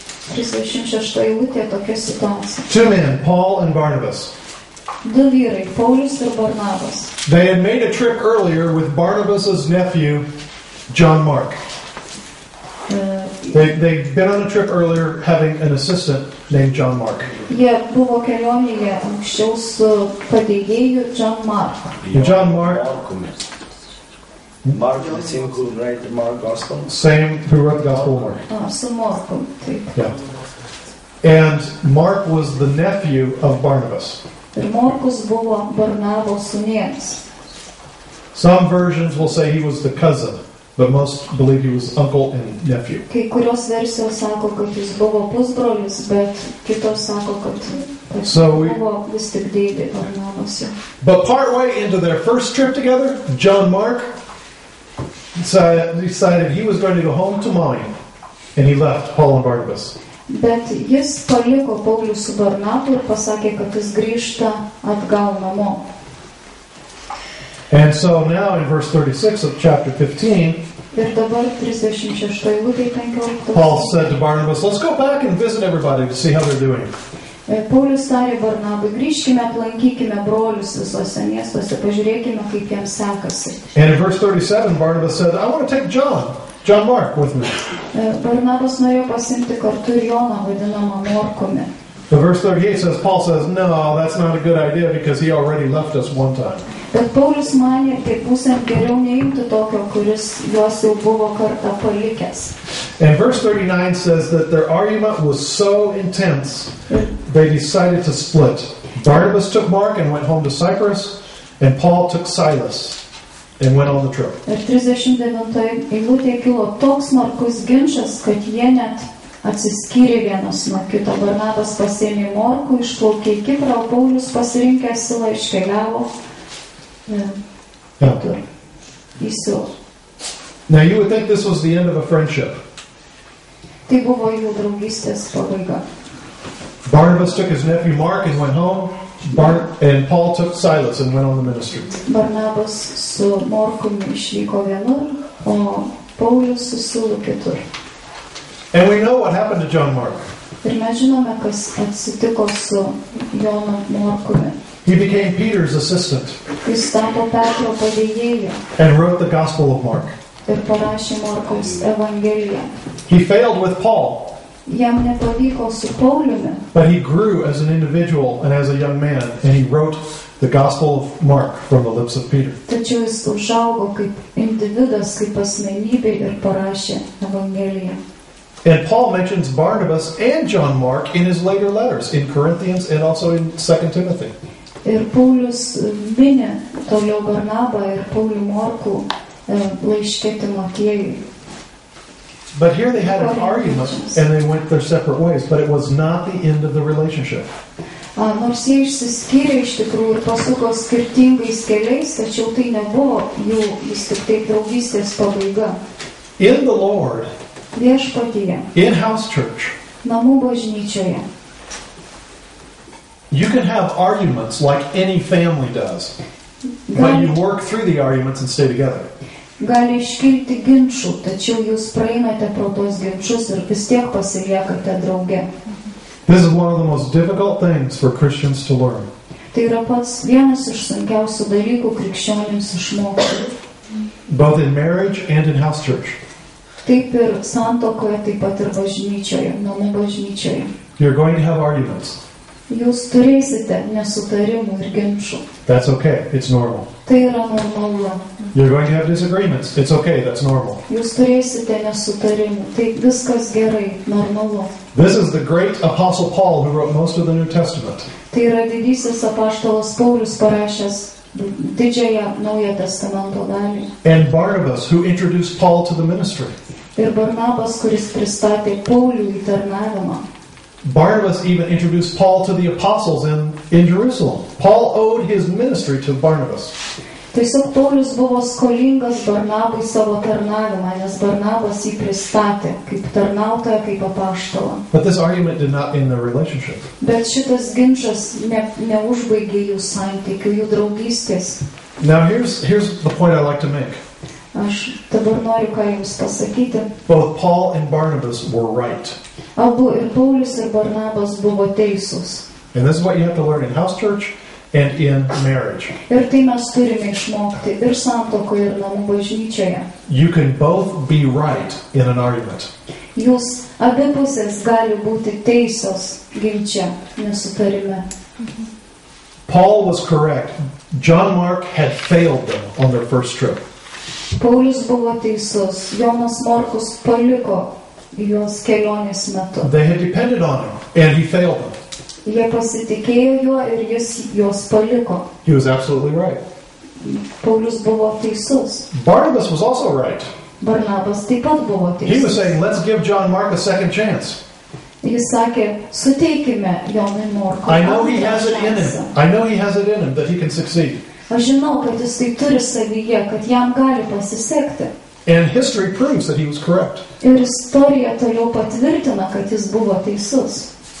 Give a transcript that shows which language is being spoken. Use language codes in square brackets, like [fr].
[lt] 36 eilutė tokia situacija. [en] Two men, Paul and Barnabas. [lt] Du vyrai, Paulius ir Barnabas. [en] They had made a trip earlier with Barnabas's nephew, John Mark. They'd been on a trip earlier having an assistant named John Mark. Jie buvo kelionėje anksčiau su padėjėju John Mark. And John Mark, Mark, the same who wrote the Mark Gospel. same who wrote the Gospel of Mark. [lt] Su Morku, taip. [en] Yeah. And Mark was the nephew of Barnabas. [lt] Ir Morkus buvo Barnabo sūnėnas. [en] Some versions will say he was the cousin, but most believe he was uncle and nephew. [lt] Kai kurios versijos sako, kad jis buvo pusbrolis, bet kitos sako, kad buvo vis tik dėdė Barnabas. [en] But partway into their first trip together, John Mark decided he was going to go home to mommy, and he left Paul and Barnabas. [lt] Bet jis paliko Paulių su Barnabu ir pasakė, kad jis grįžta atgal namo. [en] And so now in verse 36 of chapter 15, [lt] Ir dabar 36 eilutė 15. [en] Paul said to Barnabas, let's go back and visit everybody to see how they're doing. [lt] Paulius tarė Barnabui, grįžkime, aplankykime brolius visose miestuose, pažiūrėkime, kaip jiems sekasi. [en] And in verse 37, Barnabas said, I want to take John Mark with me. [lt] Barnabas norėjo pasimti kartu ir Joną, vadinamą Morkumi. [en] But verse 38 Paul says, no, that's not a good idea because he already left us one time. [lt] Bet Paulius manė, kaip pusėm geriau neimti tokio, kuris juos jau buvo kartą palikęs. [en] And verse 39 says that their argument was so intense, they decided to split. Barnabas took Mark and went home to Cyprus, and Paul took Silas and went on the trip. [lt] Ir 39 eilutėje kilo toks smarkus ginčas, kad jie net atsiskyrė vienas nuo kito. Barnabas pasėmė Morkų, išplaukė į Kiprą, o Paulius pasirinkė Silą iškeliavo į Silą. [en] Now you would think this was the end of a friendship. [lt] Tai buvo jų draugystės pabaiga. [en] Barnabas took his nephew Mark and went home, and Paul took Silas and went on the ministry. [lt] Barnabas su Morkumi išvyko vienur, o Paulius su Silu kitur. [en] And we know what happened to John Mark. [lt] Ir mes žinome, kas atsitiko su Jonu Morkumi. [en] He became Peter's assistant [lt] Jis tapo Petro padėjėju [en] and wrote the Gospel of Mark. [lt] ir parašė Morkaus Evangeliją. [en] He failed with Paul, [lt] Jam nepavyko su Pauliumi, [en] but he grew as an individual and as a young man, and he wrote the Gospel of Mark from the lips of Peter. [lt] tačiau jis užaugo kaip individas, kaip asmenybė ir parašė Evangeliją. [en] And Paul mentions Barnabas and John Mark in his later letters, in Corinthians and also in 2 Timothy. [lt] Ir Paulius mini toliau Barnabą ir Paulių Morkų laiške Timotiejui. [en] But here they had an argument and they went their separate ways, but it was not the end of the relationship. [lt] Nors jie išsiskyrė iš tikrųjų ir pasuko skirtingais keliais, tačiau tai nebuvo jų vis tik tai draugystės pabaiga. [en] In the Lord, [lt] Viešpatyje, [en] in house church, [lt] namų bažnyčioje, [en] you can have arguments like any family does, but you work through the arguments and stay together. [lt] gali iškilti ginčų, tačiau jūs praeinate pro tos ginčus ir vis tiek pasiliekate drauge. [en] This is one of the most difficult things for Christians to learn. [lt] Tai yra pats vienas iš sunkiausių dalykų krikščionims išmokti. [en] Both in marriage and in house church. [lt] Taip ir santuokoje, taip pat ir bažnyčioje, namų bažnyčioje. [en] You're going to have arguments. [lt] Jūs turėsite nesutarimų ir ginčų. [en] That's okay. It's normal. [lt] Tai yra normalu. [en] You're going to have disagreements. It's okay. That's normal. [lt] Jūs turėsite nesutarimų. Tai viskas gerai, normalu. [en] This is the great apostle Paul who wrote most of the New Testament. [lt] Tai yra didysis apaštalas Paulius parašęs didžiąją Naujojo testamento dalį. [en] And Barnabas who introduced Paul to the ministry. [lt] Ir Barnabas, kuris pristatė Paulių į tarnavimą. [en] Barnabas even introduced Paul to the apostles in Jerusalem. Paul owed his ministry to Barnabas. [lt] Tiesiog Paulius buvo skolingas Barnabui savo tarnavimą, nes Barnabas jį pristatė kaip tarnautoją, kaip apaštalą. [en] But this argument did not end their relationship. [lt] Bet šitas ginčas neužbaigė jų santykių, jų draugystės. [en] Now here's the point I like to make. [lt] Aš dabar noriu ką jums pasakyti. [en] Both Paul and Barnabas were right. [lt] Abu ir Paulius ir Barnabas buvo teisūs. [en] And this is what you have to learn in house church and in marriage. [lt] Ir tai mes turime išmokti ir santuokoje, ir namų bažnyčioje. [en] You can both be right in an argument. [lt] Jūs abi pusės gali būti teisios ginče, nesutarime. [en] Paul was correct. John Mark had failed them on their first trip. [lt] Paulius buvo teisus. Jonas Morkus paliko juos kelionės metu. [en] They had depended on him, and he failed them. [lt] Jie pasitikėjo juo ir jis juos paliko. [en] He was absolutely right. [lt] Paulius buvo teisus. [en] Barnabas was also right. [lt] Barnabas taip pat buvo [en] He was saying, let's give John Mark a second chance. [lt] Jis sakė, suteikime Jonui Morkui. [en] I know he has it in him. I know he has it in him that he can succeed. [lt] Aš žinau, kad jis tai turi savyje, kad jam gali pasisekti. [en] And history proves that he was correct. [lt] Ir istorija toliau patvirtina, kad jis buvo teisus.